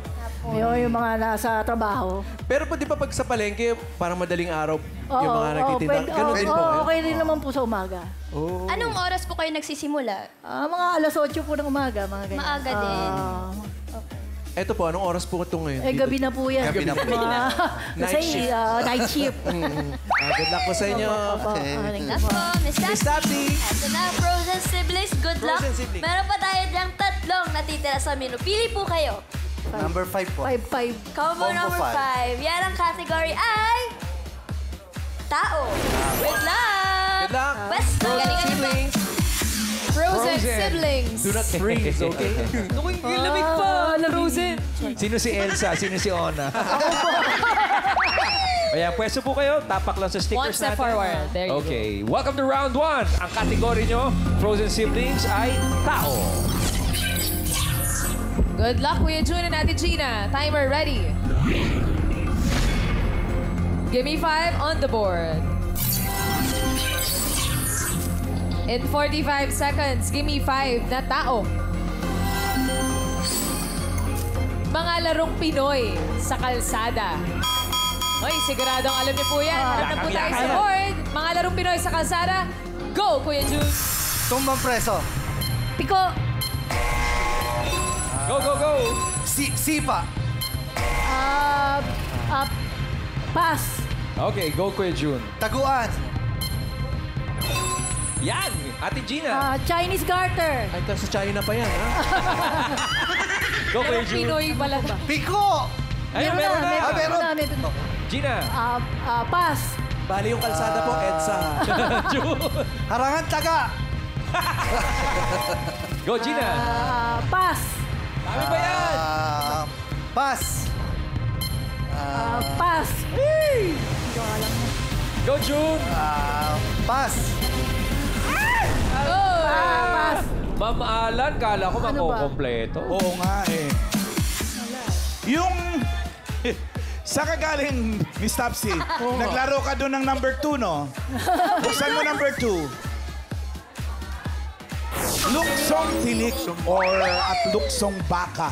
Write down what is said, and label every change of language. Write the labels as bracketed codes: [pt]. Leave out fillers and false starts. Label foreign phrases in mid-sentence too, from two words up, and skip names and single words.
[tl] Yung mga nasa trabaho. Pero di ba pag sa palengke, parang madaling araw yung mga nagtitinda? Ganun din po kayo? Okay din naman po sa umaga. Anong oras po kayo nagsisimula? Mga alas 8 po ng umaga, mga ganyan. Maaga din. Eto po, anong oras po ito ngayon? Gabi na po yan. Gabi na po. [en] Night shift. Night shift. Good luck [tl] po sa inyo. [en] That's po, Miss Miss Tapsi. [tl] Ito na, [en] Frozen Siblings. Good luck. Frozen Siblings. [tl] Meron pa tayo dyang tatlong natitira sa menu. Pili po kayo. Number 5 po. 5-5. [en] Combo number five. [tl] 5. Yan ang category ay... Tao. [en] Good luck! Good luck. [tl] Best galingan niyo po. [en] Frozen siblings. Do not freeze, okay? [tl] Lamig pa. Frozen. Sino si Elsa? Sino si Ona? Ayan, pwesto po kayo. Tapak lang sa stickers [en] One step [tl] natin. [en] forward. There you Okay, welcome to round 1. [tl] Ang kategory nyo, Frozen Siblings, ay tao. [en] Good luck, Kuya June and Ate Gina. Timer ready. Give me 5 on the board. In 45 seconds, give me 5 [tl] na tao. Mga larong Pinoy sa kalsada. Hoy, siguradong alam niyo po yan. Harap na po tayo sa board. Mga larong Pinoy sa kalsada. Go, Kuya June. Tumbang preso. Piko. [en] Go, go, go! [tl] Sipa. Pass. Okay, go Kuya June. Taguan. Yan! Ate Gina. [en] Chinese garter. [tl] Ay, sa China pa yan, ha? Go Kuya Larong June. Pinoy pala ba? Piko. Ayun, meron na. meron. Gina. Pass. Bali yung kalsada po, EDSA. June. Harangan taga. Go Gina. Pass. Dami ba yan? Pass. Pass. Go June. Pass. Pass. Ma'am Alan, kala ko makukompleto. Oo nga eh. Yung... Sa kagaling, Miss Tapsi, naglaro ka doon ng number 2, no? Buksan mo number 2. Luksong tilik or at luksong baka.